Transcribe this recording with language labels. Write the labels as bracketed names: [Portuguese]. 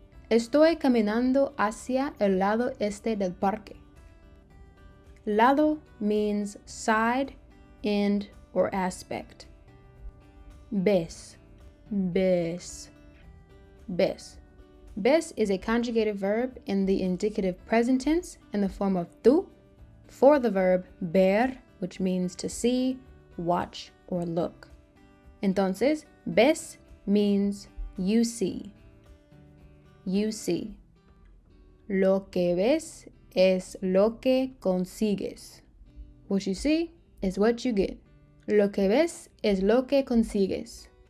[Spanish] Estoy caminando hacia el lado este del parque. [English] Lado means side, end, or aspect. Ves. Ves. Ves. Ves is a conjugated verb in the indicative present tense in the form of tú for the verb ver, which means to see, watch, or look. Entonces, ves means you see. You see. [Spanish] Lo que ves es lo que consigues. [English] What you see is what you get. [Spanish] Lo que ves es lo que consigues.